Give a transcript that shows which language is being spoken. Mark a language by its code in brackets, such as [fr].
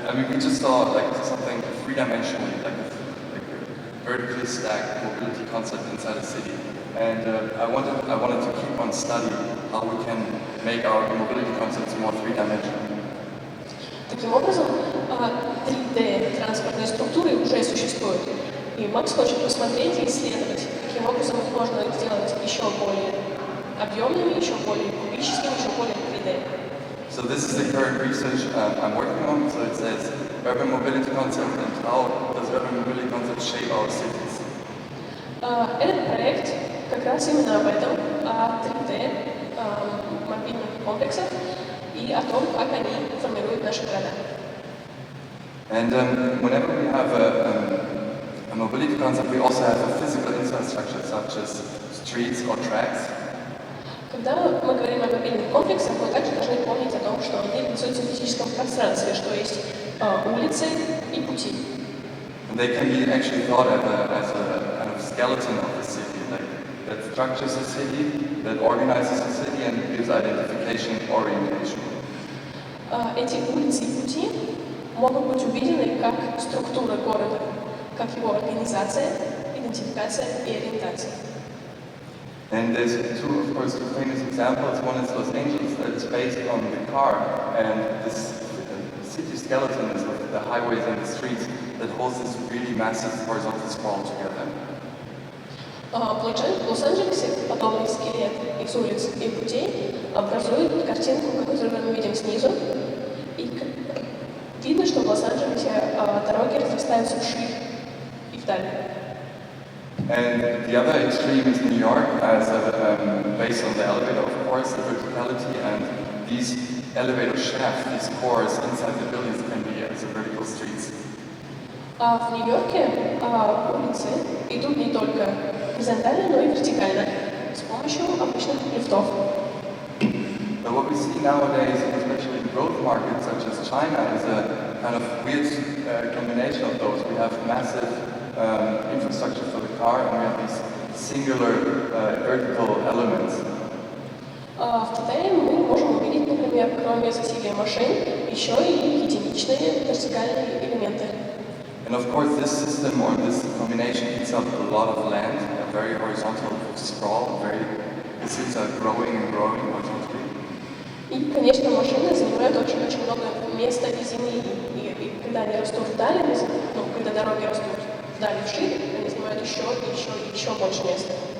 [en] We just saw like something three-dimensionally, like a vertically stacked mobility concept inside a city. And I wanted to keep on studying how we can make our mobility concepts more three-dimensional. [ru] Таким образом, 3D-транспортные структуры уже существуют. И Макс хочет посмотреть и исследовать, каким образом их можно сделать еще более объемными, еще более кубическими, еще более 3D. [en] So this is the current research I'm working on. So it says urban mobility concept and how does urban mobility concept shape our cities. [ru] Этот проект как раз именно об этом, о 3D мобильных комплексах и о том, как они формируют наши города. [en] And whenever we have a mobility concept, we also have a physical infrastructure such as streets or tracks. [ru] Когда мы говорим о мобильных комплексах, мы также должны помнить о том, что они реализуются в физическом пространстве, что есть улицы и пути. [en] And they can be actually thought of as a kind of skeleton of the city, like that structures the city, that organizes the city and gives identification, orientation. [ru] Эти улицы и пути могут быть увидены как структура города, как его организация, идентификация и ориентация. [en] And there's two famous examples. One is Los Angeles, that is based on the car, and this city skeleton is the highways and the streets that holds this really massive horizontal sprawl together. [ru] В Лос-Анджелесе подобный скелет из улиц и путей образует картинку, которую мы видим снизу. И видно, что в Лос-Анджелесе дороги разрастаются вширь и вдаль. [en] And the other extreme is New York, as based on the elevator, of course, the verticality, and these elevator shafts, these cores inside the buildings can be as vertical streets. [ru] В Нью-Йорке улицы идут не только горизонтально, но и вертикально, с помощью обычных лифтов. [en] But what we see nowadays, especially in growth markets such as China, is a kind of weird combination of those. We have massive infrastructure for the car, and we have these singular vertical elements. [ru] В Китае мы можем увидеть, например, кроме засилия машин, еще и единичные вертикальные элементы. [en] And of course, this system or this combination eats up a lot of land, a very horizontal sprawl. The cities are growing and growing horizontally. [ru] И, конечно, машины занимают очень-очень много места и земли. И когда они растут вдали, когда дороги растут вдали вширь, они занимают еще больше места.